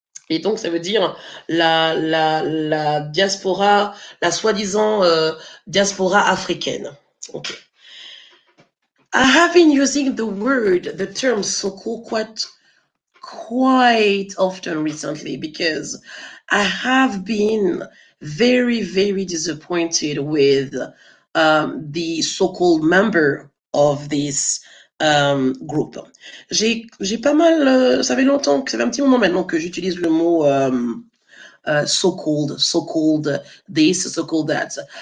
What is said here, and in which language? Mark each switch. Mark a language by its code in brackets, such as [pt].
[fr] Et donc, ça veut dire la diaspora, la soi-disant diaspora africaine. [en] Okay. I have been using the term so-called quite often recently because I have been very, very disappointed with the so-called member of this group. [fr] J'ai pas mal, ça fait longtemps, ça fait un petit moment maintenant que j'utilise le mot [en] so-called this, so-called that.